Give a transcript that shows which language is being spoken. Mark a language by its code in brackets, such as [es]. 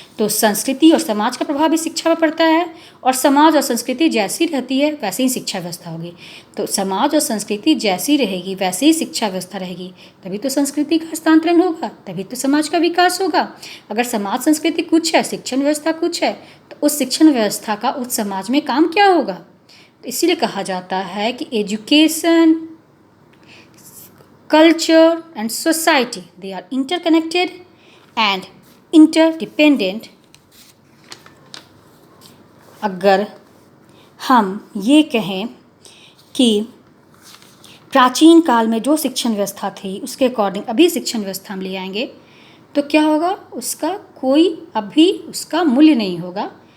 [hi] तो संस्कृति और समाज का प्रभाव भी शिक्षा पर पड़ता है और समाज और संस्कृति जैसी रहती है वैसे ही शिक्षा व्यवस्था होगी. तो समाज और संस्कृति जैसी रहेगी वैसे ही शिक्षा व्यवस्था रहेगी. तभी तो संस्कृति का हस्तांतरण होगा, तभी तो समाज का विकास होगा. अगर समाज संस्कृति कुछ है, शिक्षण व्यवस्था कुछ है, तो उस शिक्षण व्यवस्था का उस समाज में काम क्या होगा. तो इसीलिए कहा जाता है कि education, [en] culture and society, they are interconnected and interdependent. [hi] अगर हम ये कहें कि प्राचीन काल में जो शिक्षण व्यवस्था थी उसके अकॉर्डिंग अभी शिक्षण व्यवस्था हम ले आएंगे तो क्या होगा, उसका कोई अभी उसका मूल्य नहीं होगा.